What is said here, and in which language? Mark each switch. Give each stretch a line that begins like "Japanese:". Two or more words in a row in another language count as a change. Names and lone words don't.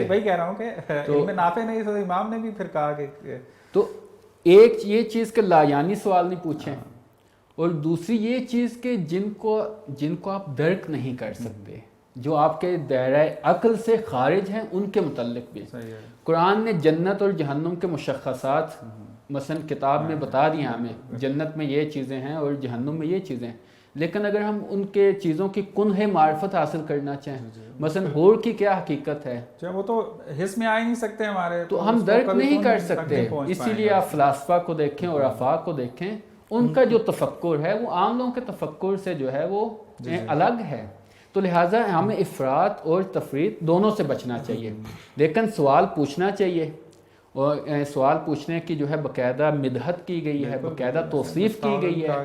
Urdu: وہی کہہ رہا ہوں کہ علم نافع نہیں، تو امام نے بھی پھر کہا کہ تو ایک یہ چیز کہ لا یعنی سوال نہیں پوچھیں، اور دوسری یہ چیز کہ جن کو آپ درک نہیں کر سکتے، جو آپ کے دائرہ عقل سے خارج ہیں، ان کے متعلق بھی قرآن نے جنت اور جہنم کے مشخصات مثلا کتاب میں بتا دیا ہمیں، جنت میں یہ چیزیں ہیں اور جہنم میں یہ چیزیں ہیں، لیکن اگر ہم ان کے چیزوں کی کنہ معرفت حاصل کرنا چاہیں، مثلا حور کی کیا حقیقت ہے، وہ تو حس میں آ ہی نہیں سکتے ہمارے، تو ہم درک نہیں کر سکتے۔ اسی لیے آپ فلاسفہ کو دیکھیں اور آفاق کو دیکھیں، ان کا جو تفکر ہے وہ عام لوگوں کے تفکر سے جو ہے وہ الگ ہے، تو لہٰذا ہمیں افراط اور تفریط دونوں سے بچنا چاہیے، لیکن سوال پوچھنا چاہیے، اور سوال پوچھنے کی جو ہے باقاعدہ مدحت کی گئی ہے، باقاعدہ توصیف کی گئی ہے۔